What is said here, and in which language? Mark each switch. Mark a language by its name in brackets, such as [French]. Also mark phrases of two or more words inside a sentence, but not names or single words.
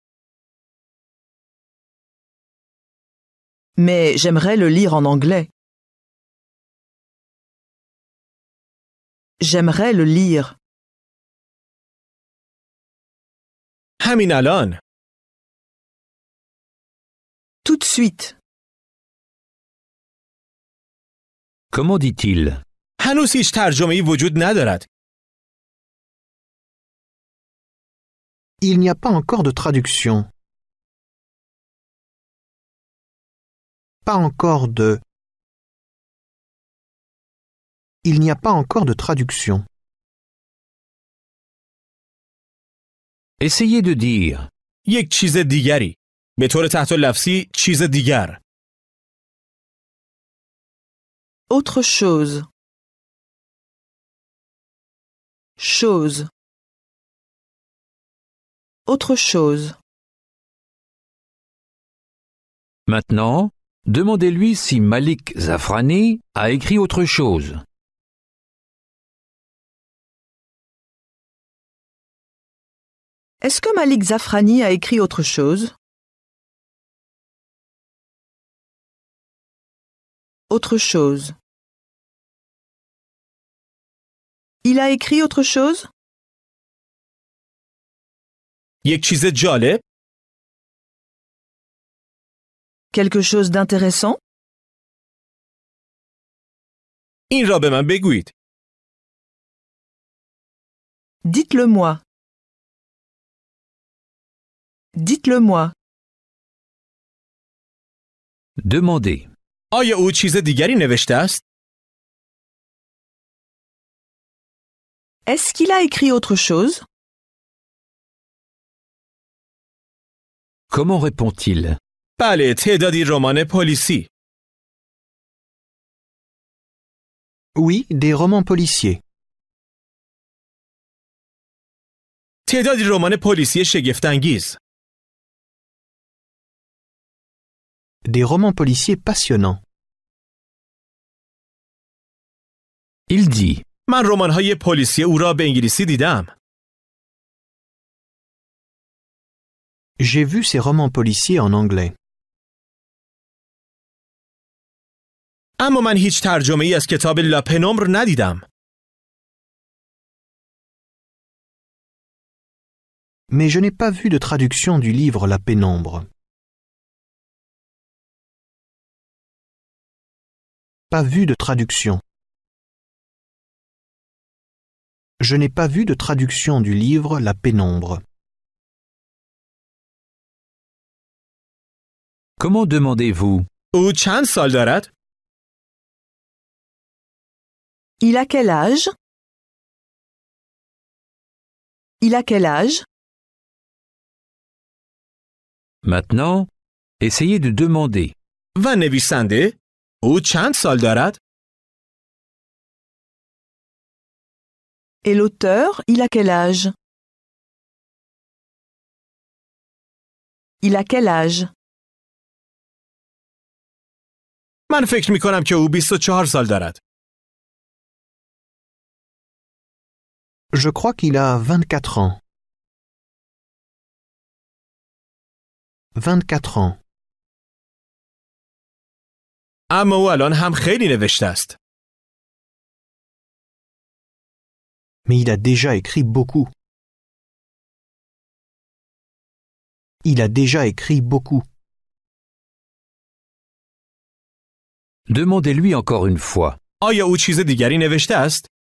[French] Mais j'aimerais le lire en anglais. J'aimerais le lire. [Persian] همین الان. [French] Tout de suite. Comment dit-il? [Persian] هنوز هیچ ترجمه‌ای وجود ندارد. [French] Il n'y a pas encore de traduction. Pas encore de. Il n'y a pas encore de traduction. Essayez de dire. [Persian] یک چیز دیگری. به طور تحت لفظی چیز دیگر. [French] Autre chose. Chose. Autre chose. Maintenant, demandez-lui si Malik Zafrani a écrit autre chose. Est-ce que Malik Zafrani a écrit autre chose? Autre chose. Il a écrit autre chose? [Persian] یک چیز جالب. [French] Quelque chose d'intéressant? [Persian] این را به من بگویید. [French] Dites-le-moi. Dites-le-moi. Demandez. [Persian] آیا او چیز دیگری نوشته است؟ [French] Est-ce qu'il a écrit autre chose? Comment répond-il? [Persian] بله، تعدادی رمان پلیسی. [French] Oui, des romans policiers. [Persian] تعدادی رمان پلیسی شگفت‌انگیز. [French] Des romans policiers passionnants. Il dit. [Persian] من رمان‌های پلیسی او را به انگلیسی دیدم. [French] J'ai vu ces romans policiers en anglais. [Persian] اما من هیچ ترجمه‌ای از کتاب لاپنومبر ندیدم. [French] Mais je n'ai pas vu de traduction du livre La Pénombre. Pas vu de traduction. Je n'ai pas vu de traduction du livre La Pénombre. Comment demandez-vous? [Persian] او چند سال دارد؟ [French] Il a quel âge? Il a quel âge? Maintenant, essayez de demander. [Persian] و نویسنده؟ او چند سال دارد؟ [French] Et l'auteur, il a quel âge? Il a quel âge? [Persian] من فکر می کنم که او 24 سال دارد. [French] Je crois qu'il a 24 ans. 24 ans. [Persian] اما او الان هم خیلی نوشته است. [French] Mais il a déjà écrit beaucoup. Il a déjà écrit beaucoup. Demandez-lui encore une fois. [Persian] آیا او چیز دیگری نوشته است؟